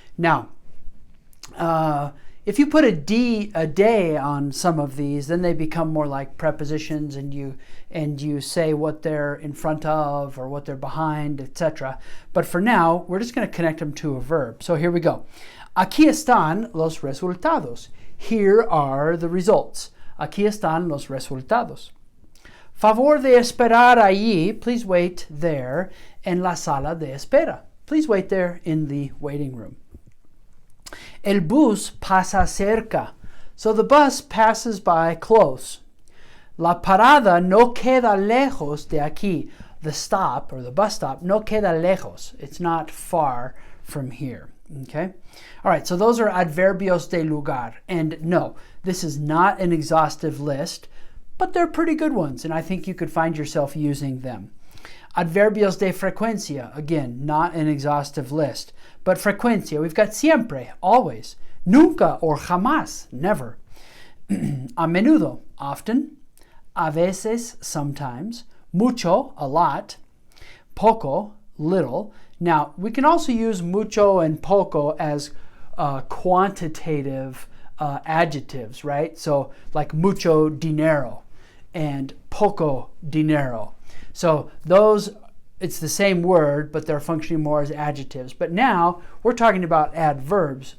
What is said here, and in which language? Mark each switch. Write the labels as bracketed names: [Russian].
[English] Now, if you put a day on some of these, then they become more like prepositions, and you say what they're in front of or what they're behind, etc. But for now, we're just going to connect them to a verb. So here we go. [Spanish] Aquí están los resultados. [English] Here are the results. [Spanish] Aquí están los resultados. Favor de esperar allí. [English] Please wait there [Spanish] en la sala de espera. [English] Please wait there in the waiting room. [Spanish] El bus pasa cerca. [English] So the bus passes by close. [Spanish] La parada no queda lejos de aquí. [English] The stop, or the bus stop, [Spanish] no queda lejos. [English] It's not far from here. Okay? All right, so those are [Spanish] adverbios de lugar. [English] And no, this is not an exhaustive list, but they're pretty good ones, and I think you could find yourself using them. Adverbios de frecuencia, again, not an exhaustive list, but frecuencia, we've got siempre, always, nunca or jamás, never, a menudo, often, a veces, sometimes, mucho, a lot, poco, little. Now, we can also use mucho and poco as quantitative adjectives, right? So, like [Spanish] mucho dinero [English] and [Spanish] poco dinero. [English] So those, it's the same word, but they're functioning more as adjectives. But now we're talking about adverbs.